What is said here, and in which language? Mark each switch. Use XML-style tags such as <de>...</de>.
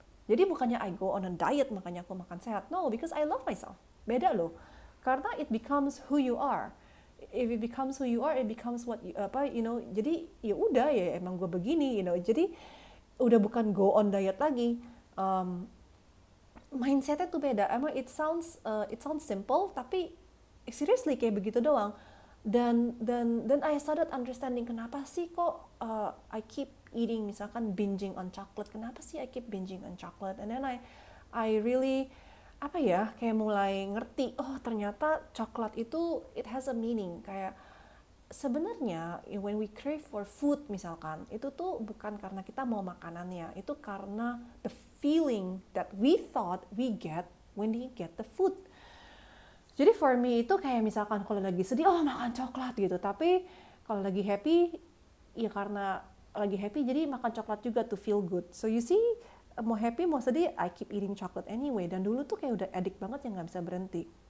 <id>Jadi bukannya</id> <en>I go on a diet</en> <id>makanya aku makan sehat.</id> <en>No, because I love myself.</en> <id>Beda loh. Karena</id> <en>it becomes who you are. If it becomes who you are, it becomes what</en> <id>jadi ya udah ya emang gue begini, Jadi udah bukan</id> <en>go on diet</en> <id>lagi. Mindsetnya tuh beda. Emang</id> <en>it sounds simple,</en> <id>tapi</id> <en>seriously</en> <id>kayak begitu doang. Dan</id> <en>I started understanding</en> <id>kenapa sih kok</id> <en>I keep eating,</en> <id>misalkan</id> <en>binging on chocolate.</en> <id>Kenapa sih</id> <en>I keep binging on chocolate? And then I really</en> <id>kayak mulai ngerti, ternyata coklat itu</id> <en>it has a meaning.</en> <id>Kayak sebenarnya</id> <en>when we crave for food</en> <id>misalkan, itu tuh bukan karena kita mau makanannya, itu karena</id> <en>the feeling that we thought we get when we get the food.</en> <id>Jadi</id> <en>for me</en> <id>itu kayak misalkan kalau lagi sedih, makan coklat gitu. Tapi kalau lagi happy, ya karena lagi happy jadi makan coklat juga</id> <en>to feel good. So you see,</en> <id>mau happy mau sedih,</id> <en>I keep eating chocolate anyway.</en> <id>Dan dulu tuh kayak udah addict banget yang gak bisa berhenti.</id>